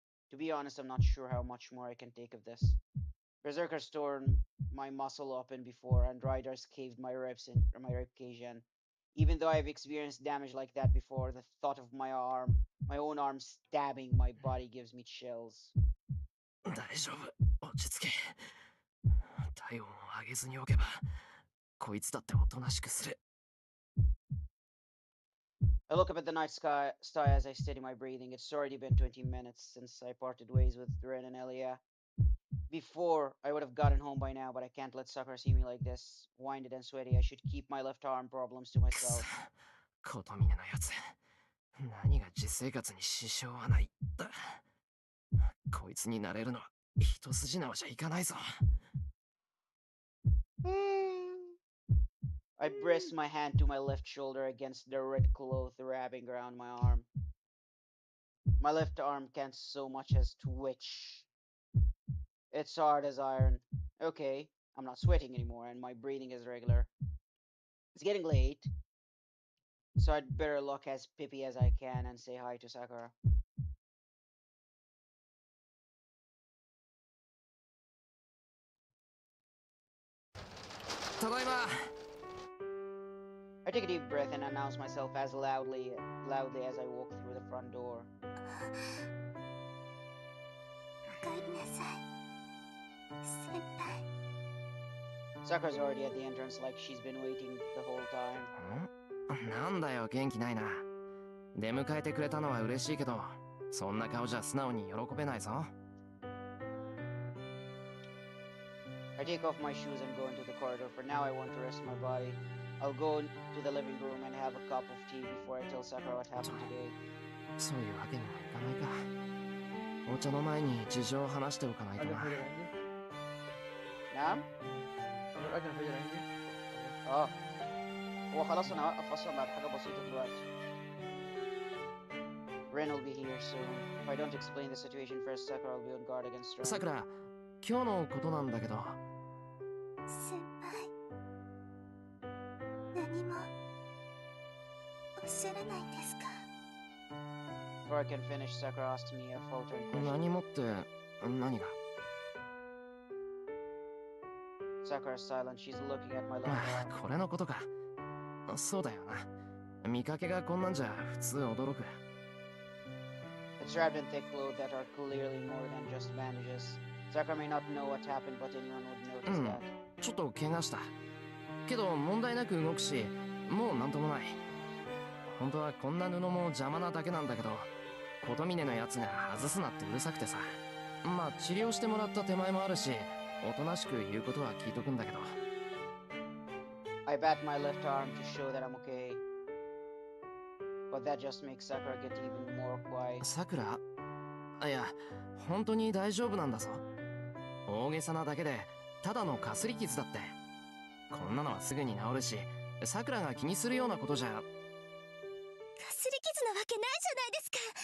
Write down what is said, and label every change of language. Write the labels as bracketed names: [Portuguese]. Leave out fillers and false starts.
[English] To be honest, I'm not sure how much more I can take of this. Berserkers torn my muscle open before, and riders caved my ribs in my ribcage in. Even though I've experienced damage like that before, the thought of my own arm stabbing my body gives me chills. [Japanese] 大丈夫、落ち着け。体温を上げずにおけばこいつだっておとなしくする。 [English] I look up at the night sky as I steady my breathing. It's already been 20 minutes since I parted ways with Ren and Elia. Before, I would have gotten home by now, but I can't let Sakura see me like this, winded and sweaty. I should keep my left arm problems to myself. [Japanese] ことみねのやつ、何が実生活に支障はないだ。こいつになれるのは一筋縄じゃいかないぞ。 [English] I press my hand to my left shoulder against the red cloth wrapping around my arm. My left arm can't so much as twitch. It's hard as iron. Okay, I'm not sweating anymore, and my breathing is regular. It's getting late, so I'd better look as pippy as I can and say hi to Sakura. [Japanese] Tadaima! [English] I take a deep breath and announce myself as loudly as I walk through the front door. [Japanese] おかえりなさい先輩 [English] Sakura's already at the entrance like she's been waiting the whole time. [Japanese] なんだよ、元気ないな。出迎えてくれたのは嬉しいけど、そんな顔じゃ素直に喜べないぞ。 [English] I take off my shoes and go into the corridor. For now, I want to rest my body. I'll go to the living room and have a cup of tea before I tell Sakura what happened today. [Japanese] そういうわけにもいかないか。お茶の前に事情を話しておかないと [Arabic] أذن [Japanese] な。 [Arabic] فجر عندي. نعم؟ أذن فجر عندي. اه هو خلاص انا هوقف اصلا بعد حاجة بسيطة دلوقتي. [English] Ren will be here soon. If I don't explain the situation first, Sakura will be on guard against Ren. [Japanese] さくら、今日のことなんだけど。先輩何もおっしゃらないんですか [English] Before I can finish, Sakura asked me a faltering question. [Japanese] 何もって何が？ [English] Sakura's silent. She's looking at my left あ arm. [Japanese] これのことか。そうだよな。見かけがこんなんじゃ普通驚く。 [English] It's wrapped in thick clothes that are clearly more than just bandages. Sakura may not know what happened, but anyone would notice that. [Japanese] ちょっと怪我した。けど問題なく動くし、もうなんともない。本当はこんな布も邪魔なだけなんだけど、琴峰のやつが外すなってうるさくてさ。まあ治療してもらった手前もあるし、おとなしく言うことは聞いとくんだけど。 [English] I bat my left arm to show that I'm okay. But that just makes Sakura get even more quiet. [Japanese] さくら、いや、本当に大丈夫なんだぞ。大げさなだけで、ただのかすり傷だって。こんなのはすぐに治るし、さくらが気にするようなことじゃ。かすり傷なわけないじゃないですか。